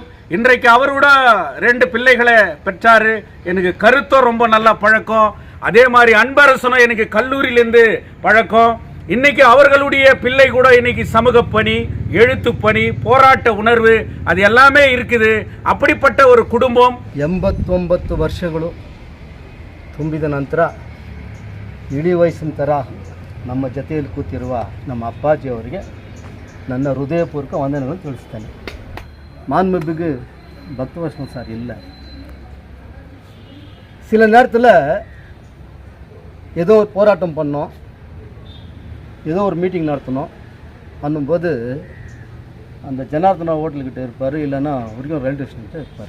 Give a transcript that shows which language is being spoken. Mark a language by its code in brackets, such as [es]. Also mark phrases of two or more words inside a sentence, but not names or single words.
[ta] இன்றைக்கு அவரோட 2 பிள்ளைகளை பெற்றாரு. எனக்கு கருத்தும் ரொம்ப நல்லா பழக்கம். அதே மாதிரி அன்பரசனும் எனக்கு கல்லூரியிலிருந்து பழக்கம். இன்னைக்கு அவர்களுடைய பிள்ளை கூட இன்னைக்கு சமூக பணி, எழுத்து பணி, போராட்ட உணர்வு அது எல்லாமே இருக்குது. அப்படிப்பட்ட ஒரு குடும்பம். [kn] 89 ವರ್ಷಗಳು ತುಂಬಿದ ನಂತರ ಇಡೀ ವಯಸ್ಸಿನ ಥರ ನಮ್ಮ ಜೊತೆಯಲ್ಲಿ ಕೂತಿರುವ ನಮ್ಮ ಅಪ್ಪಾಜಿಯವರಿಗೆ ನನ್ನ ಹೃದಯಪೂರ್ವಕ ವಂದನೆಗಳನ್ನು ತಿಳಿಸ್ತೇನೆ. [ta] மாண்புமிகு பக்தவர்ஷன் சார் இல்லை. சில நேரத்தில் ஏதோ ஒரு போராட்டம் பண்ணோம், ஏதோ ஒரு மீட்டிங் நடத்தணும் பண்ணும்போது அந்த ஜனார்தனா ஹோட்டல்கிட்ட இருப்பார், இல்லைன்னா வரைக்கும் ரயில்வே ஸ்டேஷன்கிட்ட இருப்பார்.